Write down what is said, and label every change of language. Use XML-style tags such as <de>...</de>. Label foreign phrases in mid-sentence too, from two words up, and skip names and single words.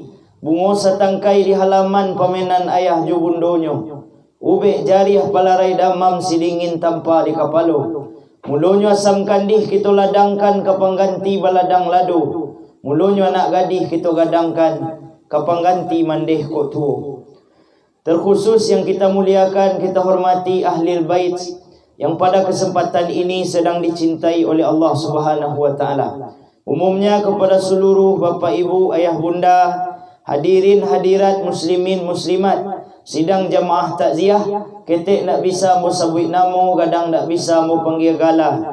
<min>Bungo satangkai di halaman pamenan ayah jo bundonyo. Ubek jariah palarai damam sidingin tanpa di kapalo. Mulonyo asam kandih kita ladangkan ke pengganti baladang lado. Mulonyo anak gadih kita gadangkan ke pengganti mandeh kok tuo.</min> <id>Terkhusus yang kita muliakan, kita hormati</id> <ar>ahlil bait</ar> <id>yang pada kesempatan ini sedang dicintai oleh Allah</id> <ar>Subhanahu wa taala.</ar> <id>Umumnya kepada seluruh bapa ibu, ayah bunda, hadirin hadirat muslimin muslimat, sidang jamaah takziah,</id> <min>ketek nak bisa mau sabut namo, kadang nak bisa mau panggil gala.</min>